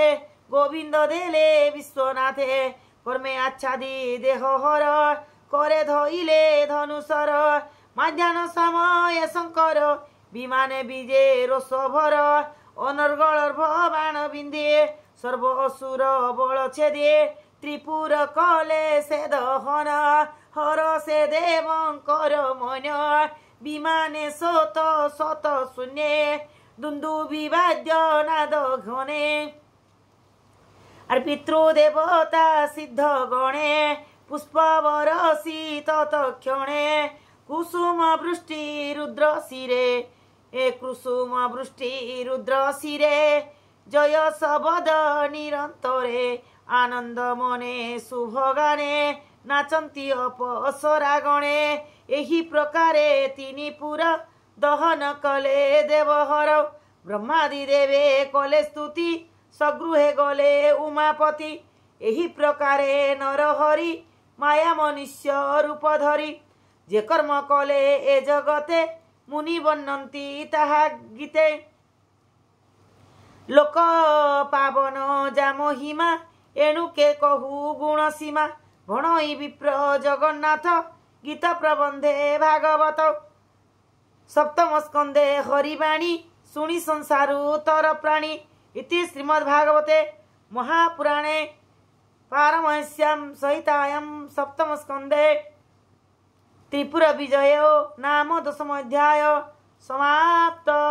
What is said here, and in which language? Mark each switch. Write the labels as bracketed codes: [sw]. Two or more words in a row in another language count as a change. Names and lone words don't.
[or] ଗୋବିନ୍ଦ ଦେଲେ ବିଶ୍ୱନାଥେ କର୍ମେ ଆଚ୍ଛାଦି ଦେହ ହର କରେ ଧଇଲେ ଧନୁଶର ମଧ୍ୟାହ୍ନ ସମୟେ ଶଙ୍କର ବିମାନେ ବିଜେ ରୋଷ ଭର ଅନର୍ଗଳ ବାଣ ବିନ୍ଧେ ସର୍ବ ଅସୁର ବଳ ଛେଦେ ତ୍ରିପୁର କଲେ ସେ ଦହନ ହର ସେ ଦେବଙ୍କର ମନ ବିମାନେ ଶତ ଶତ ଶୂନ୍ୟେ ଦୁନ୍ଦୁଭିବାଦ୍ୟ ନାଦ ଘନେ ପିତୃଦେବତା ସିଦ୍ଧ ଗଣେ ପୁଷ୍ପବର୍ଷି ତତ୍କ୍ଷଣେ କୁସୁମ ବୃଷ୍ଟି ରୁଦ୍ର ଶିରେ କୁସୁମ ବୃଷ୍ଟି ରୁଦ୍ର ଶିରେ कुसुम वृष्टि रुद्र शिरे ଜୟ ଶବଦ ନିରନ୍ତରେ ଆନନ୍ଦ ମନେ ଶୁଭ ଗାନେ ନାଚନ୍ତି ଅପସରା ଗଣେ ଏହି ପ୍ରକାରେ ତିନି ପୁରା ଦହନ କଲେ ଦେବହର ବ୍ରହ୍ମାଦି ଦେବେ କଲେ ସ୍ତୁତି ସଗୃହେ ଗଲେ ଉମାପତି ଏହି ପ୍ରକାରେ ନରହରି ମାୟା ମନୁଷ୍ୟ ରୂପ ଧରି ଯେ କର୍ମ କଲେ ଏ ଜଗତେ ମୁନି ବର୍ଣ୍ଣନ୍ତି ତାହା ଗୀତେ ଲୋକ ପାବନ ଯା ମହିମା ଏଣୁକେ କହୁ ଗୁଣ ସୀମା ଭଣଇ ବିପ୍ର ଜଗନ୍ନାଥ ଗୀତ ପ୍ରବନ୍ଧେ ଭାଗବତ ସପ୍ତମ ସ୍କନ୍ଧେ ହରିବାଣୀ ଶୁଣି ସଂସାରୁ ତର ପ୍ରାଣୀ [sa] इति श्रीमद्भागवते महापुराणे पारमहंस्यां सहितायां सप्तम स्कंदे त्रिपुर विजयो नाम [or] 10 ଅଧ୍ୟାୟ ସମାପ୍ତ।